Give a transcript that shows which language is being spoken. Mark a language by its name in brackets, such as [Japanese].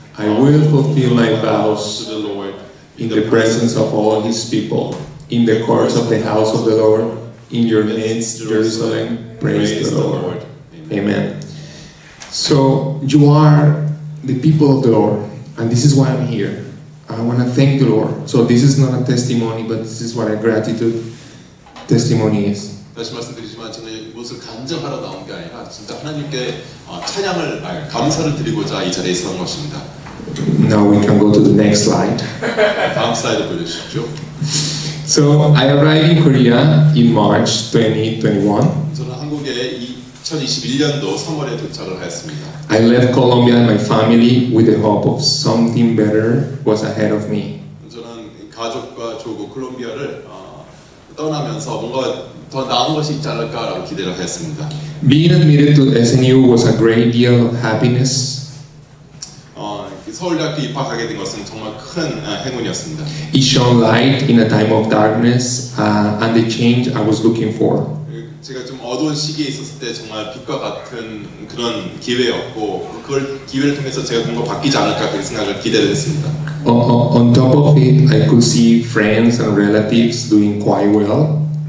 [English] I will fulfill my vows to the Lord in the presence of all his people, in the courts of the house of the Lord, in your midst, Jerusalem. Praise the Lord. Amen. So you are the people of the Lord, and this is why I'm here. I want to thank the Lord. So this is not a testimony, but this is what our gratitude testimony is. [Korean] 다시 말씀드리지만 저는 이곳을 간증하러 나온 게 아니라 진짜 하나님께 찬양을 감사를 드리고자 이 자리에 선 것입니다. [English] Now we can go to the next slide. [Korean] 다음 슬라이드 보여주십시오. [English] So I arrived in Korea in March 2021. [Korean] 저는 한국에 2021년도 3월에 도착을 하였습니다. [English] I left Colombia and my family with the hope of something better was ahead of me. [Korean] 저는 가족과 조국 콜롬비아를 떠나면서 뭔가 더 나은 것이 있지 않을까라고 기대를 하였습니다. [English] Being admitted to SNU was a great deal of happiness. [Korean] 서울대학교 입학하게 된 것은 정말 큰 행운이었습니다. [English] It shone light in a time of darkness and the change I was looking for. [Korean] 제가 좀 어두운 시기에 있었을 때 정말 빛과 같은 그런 기회였고 그걸 기회를 통해서 제가 뭔가 바뀌지 않을까 그렇게 생각을 기대를 했습니다. [English] On top of it, I could see friends and relatives doing quite well.